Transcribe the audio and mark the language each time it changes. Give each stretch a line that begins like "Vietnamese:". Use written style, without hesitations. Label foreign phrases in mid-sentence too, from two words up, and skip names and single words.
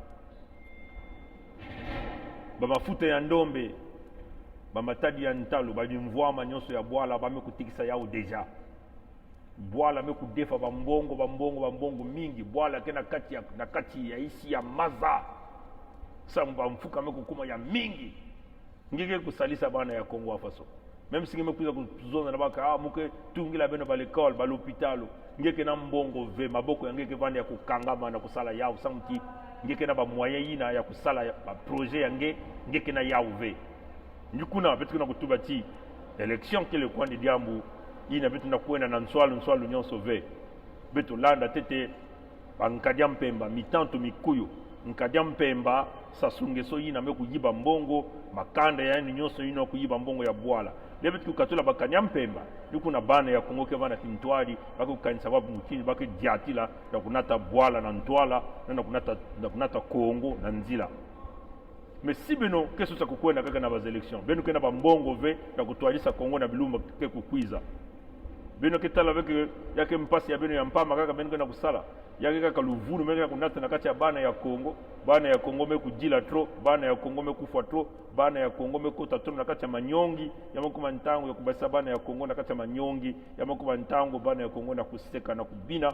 Kituba (Democratic Republic of Congo): Bamafuta ya ndombe bamatadi ya ntalo babimvwama nyonso ya bwala bame kutikisa yao deja. Bwala me kudefa bambongo mingi bwala ke na kati ya isi ya maza. Samba mfuka me kukuma ya mingi. Ngeke kusalisa bana ya Kongo afaso.
French: Même si
Kituba (Democratic Republic of Congo): me kuza kuzona na baka muke tungila beno ba l'école ba l'hôpital ngeke na mbongo ve maboko ya ngeke vanda ya kukangama na kusala yao samuti ngeke na ba moyen yina ya kusala ba projet yange ngeke na yao ve ndikuna betu na kutubati élection ke
French: le coin de
Kituba (Democratic Republic of Congo): Diambu ina betu na kuenda na nswalu nyonso ve betu landa tete bankadia mpemba mitanto mikuyu nkadia mpemba sasungeso yina me kuyiba mbongo makanda ya nyonso yina kuyiba mbongo ya bwala lebe tukatola bakanya mpemba ndikuna bana ya Kongo ke bana kintwali bako kanisa babu mutini bako diatila na kunata bwala na ntwala na kunata Kongo na nzila.
French: Mais si
Kituba (Democratic Republic of Congo): beno keso sa kukwenda kaka na baz élection beno kena ba mbongo ve na kutwalisa Kongo na bilumba ke kukwiza beno ketala avec yake mpasi ya beno ya mpama kaka beno kena kusala yake kaka luvulu meka kunata na kati ya bana ya Kongo me kujila tro bana ya Kongo me kufa tro bana ya Kongo me kota tro na kati ya manyongi ya makuma ntango ya kubasa bana ya Kongo na kati ya manyongi ya makuma ntango bana ya Kongo na kuseka na kubina